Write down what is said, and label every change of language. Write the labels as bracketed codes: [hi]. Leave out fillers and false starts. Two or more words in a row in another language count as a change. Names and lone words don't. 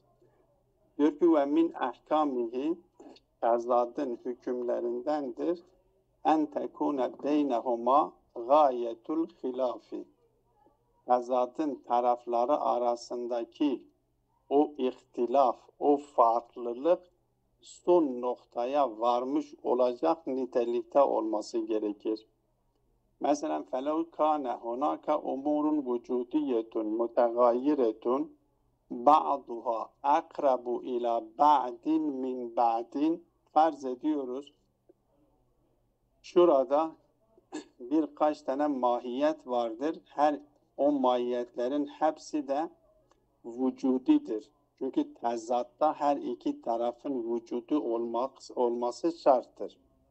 [tr] Diyor ki [ar] ومن أحكامه [tr] tezadın hükümlerindendir [ar] أن تكون بينهما غاية الخلاف. [tr] Tezadın tarafları arasındaki o ihtilaf, o farklılık son noktaya varmış olacak nitelikte olması gerekir. [ar] Mesela فَلَوْ كَانَ هُنَاكَ اُمُورٌ وُجُودِيَّةٌ مُتَغَيِّرَةٌ بَعْضُهَا اَقْرَبُ اِلَى بَعْدٍ مِنْ بَعْدٍ. [tr] Farz ediyoruz. Şurada birkaç tane mahiyet vardır. Her o mahiyetlerin hepsi de vücudidir. Çünkü tezatta her iki tarafın vücudu olması şarttır.